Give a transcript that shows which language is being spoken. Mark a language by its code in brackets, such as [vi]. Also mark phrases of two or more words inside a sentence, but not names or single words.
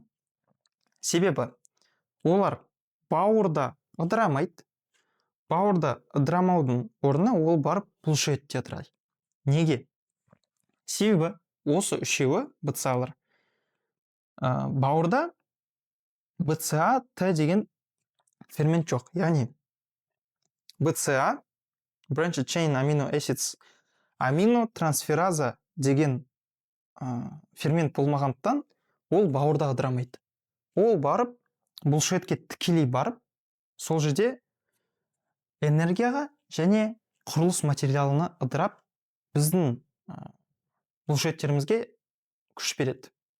[kk] Себебі олар бауырда ыдырамайды. Бауырда ыдырамаудың орнына ол барып бұлшықетте ыдырайды. Неге? Себебі осы үшеуі BCA-лар бауырда BCA-T деген фермент жоқ. [en] Яғни BCA, branched chain amino acids, [kk] аминотрансфераза деген фермент болмағандықтан ол бауырда ыдырамайды. Ол барып бұлшықетке тікелей барып, сол жерде энергияға және құрылыс материалына ыдырап, біздің бұлшықеттерімізге күш береді.